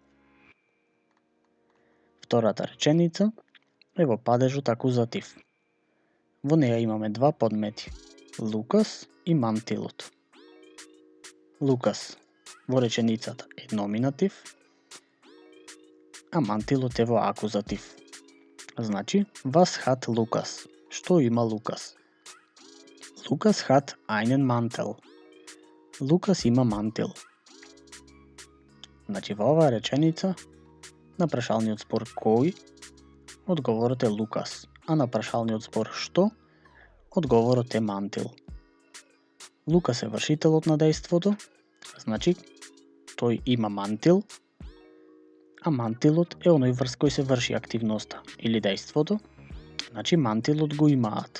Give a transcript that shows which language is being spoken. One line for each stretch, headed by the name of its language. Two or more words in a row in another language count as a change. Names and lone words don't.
Macedonian: Втората реченица е во падежот акузатив. Во неја имаме два подмети, Лукас и мантилот. Лукас во реченицата е номинатив, а мантилот е во акузатив. Значи,
German: was hat Lukas?
Macedonian: Што има Лукас?
German: Lukas hat einen Mantel.
Macedonian: Лукас има мантил. Значи, во оваа реченица, на прашалниот збор кој, одговорот е Лукас, а на прашалниот збор што, одговорот е мантил. Лукас е вршителот на дејството, значи тој има мантил, а мантилот е оној врз кој се врши активноста или дејството, значи мантилот го имаат.